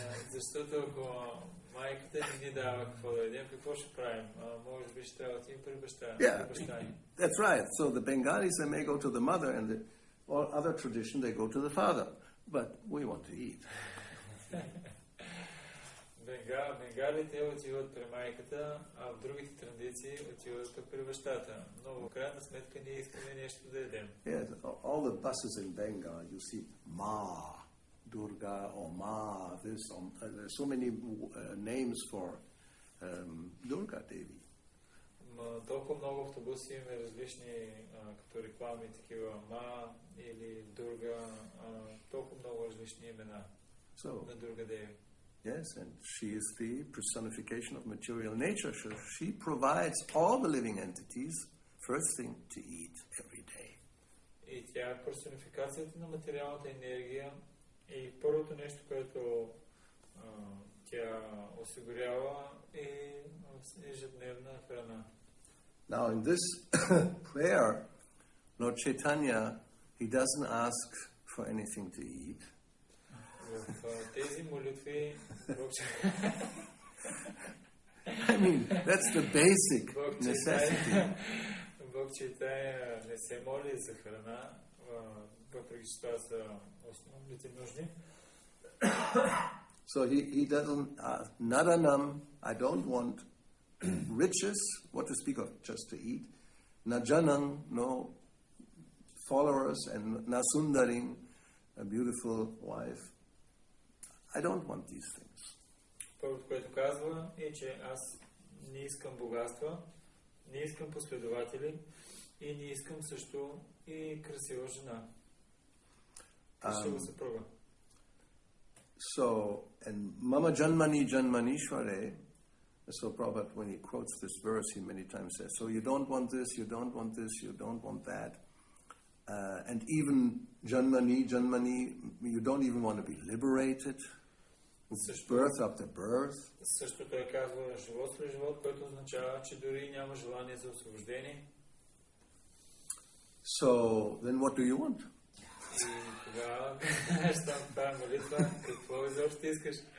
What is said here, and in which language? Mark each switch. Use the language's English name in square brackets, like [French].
[Bulgarian] Защото ако майката не ни дава какво да ядем, какво ще правим? Може би ще трябва да отидем при баща. [English] Yeah, that's right. So the Bengalis, they may go to the mother, and or other tradition, they go to the father. But we want to eat. [Bulgarian] Бенгалите отиват при майката, а в другите традиции отиват при бащата. Но в крайна сметка ние искаме нещо да ядем. [English] Yes, all the buses in Bengal, you see Ma, Durga, or Ma, this, there's so many names for Durga Devi. [Bulgarian] Толкова много автобуси има различни като реклами, такива Ма или Дурга, толкова много различни имена на Дурга Деви. [English] Yes, and she is the personification of material nature. So she provides all the living entities first thing to eat every day. [Bulgarian] И тя е персонификацията на материалната енергия и първото нещо, което тя осигурява е ежедневна храна. [English] Now in this prayer, Lord Chaitanya, he doesn't ask for anything to eat. [Bulgarian] Тези молитви [English] I mean, that's the basic necessity. [Bulgarian] Бог Чайтания не се моли за храна, въпреки че това са основните нужди. [English] So he doesn't, nadanam, I don't want riches, what to speak of, just to eat. Najanam, no followers, and nasundaring, a beautiful wife. I don't want these things. [Bulgarian] Първото, което казва е, че аз не искам богатства, не искам последователи и не искам също и красива жена. Красива съпруга. [English] So, and [Sanskrit] Mama Janmani Janmanishware, [English] so Prabhupada, when he quotes this verse, he many times says, so you don't want this, you don't want this, you don't want that. And even Janmani, you don't even want to be liberated. Birth after birth. [Bulgarian] Също той казва живот след живот, което означава, че дори няма желание за освобождение. [English] So, then what do you want? [Bulgarian] И тогава, щом това молитва, какво изобщо искаш?